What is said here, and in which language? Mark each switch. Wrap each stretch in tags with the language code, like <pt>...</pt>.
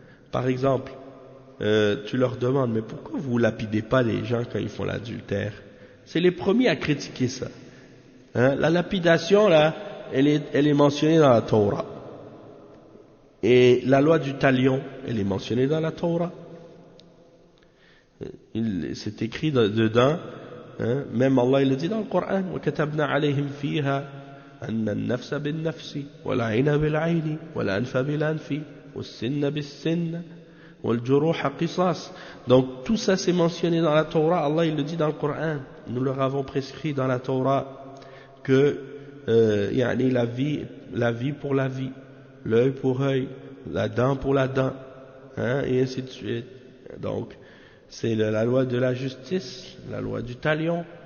<fr>Par exemple, tu leur demandes, mais pourquoi vous lapidez pas les gens quand ils font l'adultère? C'est les premiers à critiquer ça. La lapidation, là, elle est mentionnée dans la Torah. Et la loi du talion, elle est mentionnée dans la Torah. C'est écrit dedans. Même Allah il le dit dans le Coran,</fr> <ar>وَكَتَبْنَا عَلَيْهِمْ فِيهَا أَنَّ النَّفْسَ بِالنَّفْسِ وَالْعَيْنَ بِالْعَيْنِ وَالْأَنْفَ بِالْأَنْفِ وَالسِّنَّ بِالسِّنَّ وَالْجُرُوحَ قِصَاص.</ar> <fr>Donc tout ça c'est mentionné dans la Torah. Allah il le dit dans le Coran. Nous leur avons prescrit dans la Torah que la vie pour la vie, l'œil pour œil, la dent pour la dent, et ainsi de suite. Donc c'est la loi de la justice, la loi du talion.</fr>